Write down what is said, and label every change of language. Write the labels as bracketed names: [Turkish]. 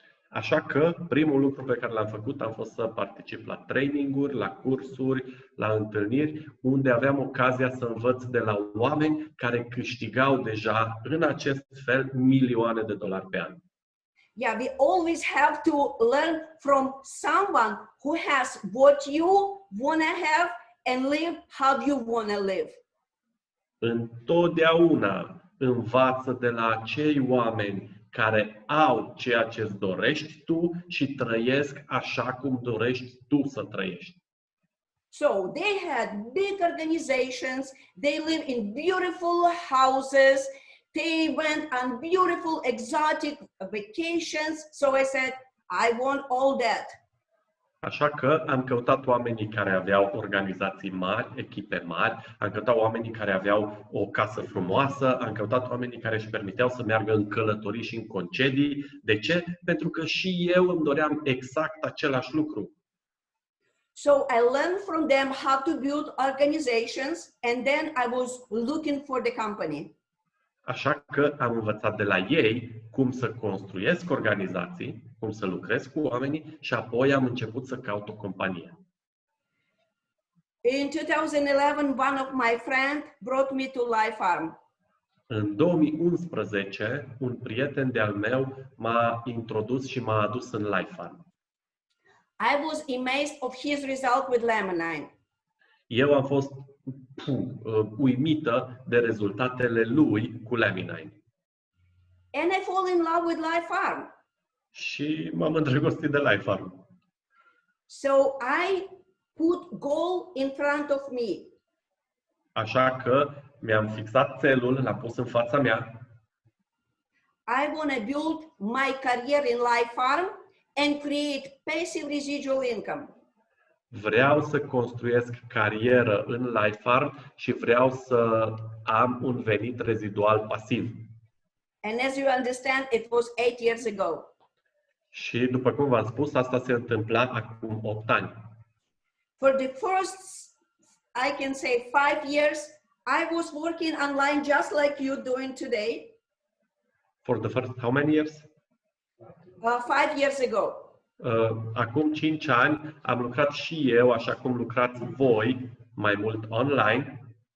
[Romanian] Așa că primul lucru pe care l-am făcut am fost să particip la traininguri, la cursuri, la întâlniri, unde aveam ocazia să învăț de la oameni care câștigau deja în acest fel milioane de dolari pe an. [English] Yeah, we always have to learn from someone who has what you want to have and live how you want to live. [Romanian] Întotdeauna învață de la acei oameni care au ceea ce îți dorești tu și trăiesc așa cum dorești tu să trăiești. [English] So they had big organizations, they live in beautiful houses, they went on beautiful exotic vacations. So I said, I want all that. [Romanian] Așa că am căutat oamenii care aveau organizații mari, echipe mari, am căutat oamenii care aveau o casă frumoasă, am căutat oamenii care își permiteau să meargă în călătorii și în concedii. De ce? Pentru că și eu îmi doream exact același lucru. [English] So I learned from them how to build organizations, and then I was looking for the company. [Romanian] Așa că am învățat de la ei cum să construiesc organizații, cum să lucrez cu oamenii și apoi am început să caut o companie. [English] In 2011, one of my friends brought me to Life Farm. [Romanian] În 2011, un prieten de-al meu m-a introdus și m-a adus în Life Farm. [English] I was amazed of his result with Lemonine. [Romanian] Eu am fost uimită de rezultatele lui cu Lemonine. [English] And I fall in love with Life Farm. [Romanian] Și m-am îndrăgostit de Life Farm. [English] So I put goal in front of me. [Romanian] Așa că mi-am fixat țelul, l-am pus în fața mea. [English] I want to build my career in Life Farm and create passive residual income. [Romanian] Vreau să construiesc carieră în Life Farm și vreau să am un venit rezidual pasiv. [English] And as you understand, it was 8 years ago. [Romanian] Și după cum v-am spus, asta se întâmpla acum 8 ani. [English] For the first, I can say 5 years, I was working online just like you doing today. For the first how many years? 5 years ago. [Romanian] Acum 5 ani am lucrat și eu, așa cum lucrați voi, mai mult online.